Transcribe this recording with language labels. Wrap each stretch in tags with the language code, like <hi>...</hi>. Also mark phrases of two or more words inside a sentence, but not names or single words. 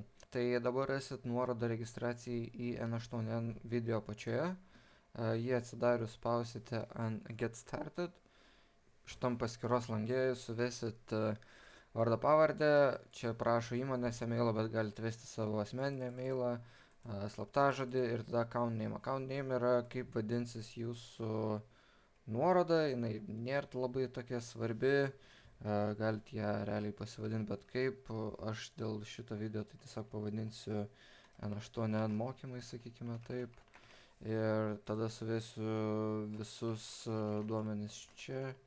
<lt>Tai dabar rasit nuorodą registracijai į N8N video apačioje. Jį atsidarius spausite ant</lt> <en>Get Started.</en> <lt>Šitam paskyros langė suvesit vardą pavardę. Čia prašo įmonės e-mailą, bet galite vesti savo asmeninę e-mailą, slaptažodį ir tada</lt> <en>account name. Account name</en> <lt>yra kaip vadinsis jūsų nuoroda, jinai nėra labai tokia svarbi. Galite ją realiai pasivadinti bet kaip. Aš dėl šito video tai tiesiog pavadinsiu N8N mokymai, sakykime taip. Ir tada suvesiu visus duomenis čia.</lt>